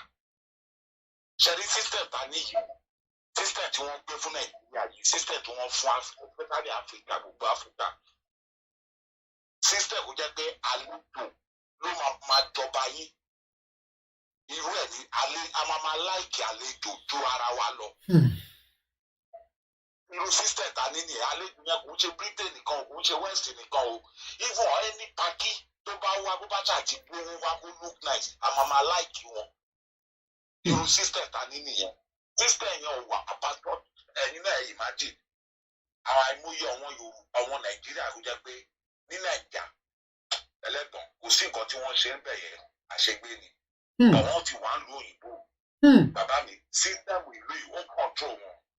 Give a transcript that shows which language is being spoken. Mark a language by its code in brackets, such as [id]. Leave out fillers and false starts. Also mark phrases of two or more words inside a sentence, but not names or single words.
[yo] Ṣẹ̀rí system ta níyì system tí wọ́n gbé fún Nàìjíríà yìí system tí wọ́n fún especially Africa gbogbo Africa system kò jẹ́ pé àlejò ló máa jọba yín irú ẹ̀ ní a máa láìkì àlejò ju ara wa lọ. Irú system ta ní nìyẹn àlejò yẹn kò ń ṣe Britain nìkan kò ń ṣe West nìkan o [en] even any party [yo] tó bá wá bó bá ṣàti gbówó wá kó [en] look nice [yo] a máa láìkì wọn. Irú system ta ní nìyẹn system yẹn ò wà àpapọ̀ ẹ̀yin náà imagine àwọn àìmọye àwọn Nàìjíríà ló jẹ́ pé ní Nàìjíríà ẹlẹ́tàn kò sí nǹkan tí wọ́n ṣe ń bẹ̀yẹ àṣegbé ni àwọn ti wà ń lo òyìnbó bàbá mi system ìlú yìí ó control wọn.